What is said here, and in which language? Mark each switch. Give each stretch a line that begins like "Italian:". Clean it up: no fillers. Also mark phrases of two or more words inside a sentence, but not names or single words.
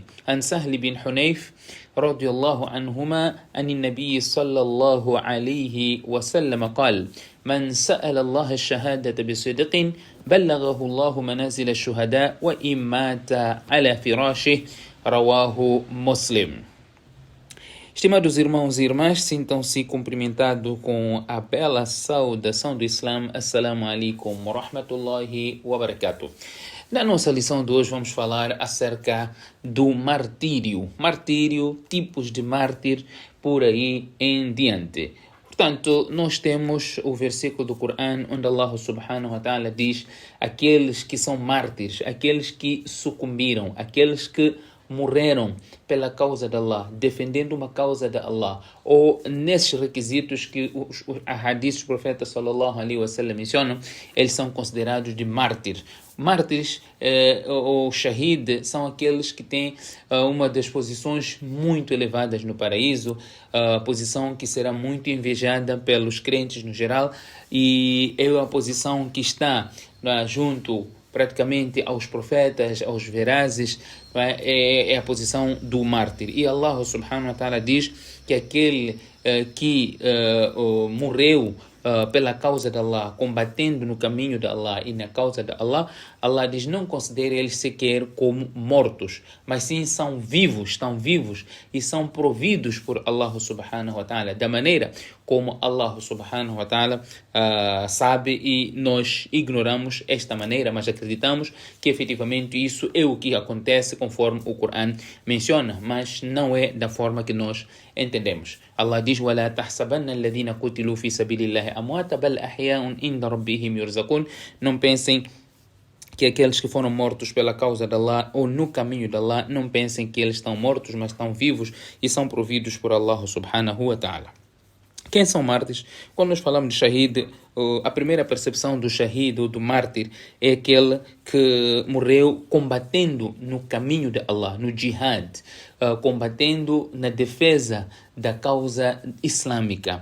Arabic: عن سهل بن حنيف رضي الله عنهما عن النبي صلى الله عليه وسلم قال: من سأل الله الشهادة بصدق بلغه الله منازل الشهداء وإن مات على فراشه. رواه مسلم.
Portuguese: Estimados irmãos e irmãs, sintam-se cumprimentados com a bela saudação do Islã.
Arabic: السلام عليكم ورحمة الله وبركاته.
Portuguese: Na nossa lição de hoje vamos falar acerca do martírio. Martírio, tipos de mártir, por aí em diante. Portanto, nós temos o versículo do Corão onde Allah
Arabic: سبحانه وتعالى
Portuguese: diz: aqueles que são mártires, aqueles que sucumbiram, aqueles que morreram pela causa de Allah, defendendo uma causa de Allah, ou nesses requisitos que os hadiths do profeta
Arabic: صلى الله عليه وسلم
Portuguese: mencionam, eles são considerados de mártires. Mártires ou shahid são aqueles que têm uma das posições muito elevadas no paraíso, posição que será muito invejada pelos crentes no geral, e é uma posição que está junto praticamente aos profetas, aos verazes, é a posição do mártir. E Allah
Arabic: سبحانه وتعالى
Portuguese: diz que aquele que morreu pela causa de Allah, combatendo no caminho de Allah e na causa de Allah, Allah diz: não considere eles sequer como mortos, mas sim são vivos, estão vivos e são providos por Allah
Arabic: سبحانه وتعالى,
Portuguese: da maneira como Allah
Arabic: سبحانه وتعالى
Portuguese: sabe, e nós ignoramos esta maneira, mas acreditamos que efetivamente isso é o que acontece conforme o Corão menciona, mas não é da forma que nós entendemos. Allah diz:
Arabic: وَلَا تَحْسَبَنَّ الَّذِينَ قُتِلُوا فِي سَبِيلِ اللَّهِ أَمْوَاتًا بَلْ أَحْيَاءٌ عِنْدَ رَبِّهِمْ يُرْزَقُونَ.
Portuguese: Não pensem que aqueles que foram mortos pela causa de Allah ou no caminho de Allah, não pensem que eles estão mortos, mas estão vivos e são providos por Allah
Arabic: سبحانه وتعالى.
Portuguese: Quem são mártires? Quando nós falamos de shahid, a primeira percepção do shahid ou do mártir é aquele que morreu combatendo no caminho de Allah, no jihad, combatendo na defesa da causa islâmica.